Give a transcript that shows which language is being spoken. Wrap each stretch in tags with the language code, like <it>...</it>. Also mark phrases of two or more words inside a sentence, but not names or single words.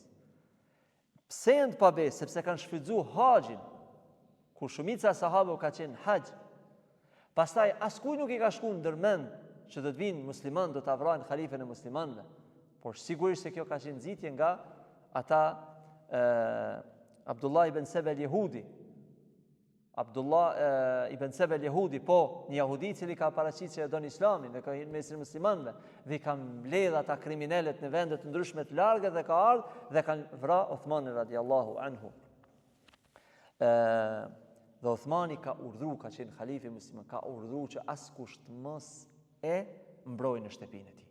<sq>Pse janë pa besë? Sepse kanë shfrytzuar haxhin, kur shumica e sahabëve ka qenë haxh. Pastaj askuj nuk i ka shkuar ndërmend që do të vinë muslimanë, do ta vrajnë halifën e muslimanëve. Por sigurisht se kjo ka qenë nxitje nga ata Abdullah ibn Sebe al-Yehudi. Abdullah ibn Sebe al-Yehudi, po, një jehudi cili ka paraqitur se e don islamin dhe ka hyrë mes muslimanëve dhe i kanë mbledh ata kriminalet në vende të ndryshme të larga dhe ka ardhur dhe kanë vrarë Uthmanin</sq> <ar>رضي الله عنه.</ar> <sq>Dhe Uthmani ka urdhëruar, ka qenë halifi musliman, ka urdhëruar që askush të mos e mbrojë në shtëpinë e tij.</sq>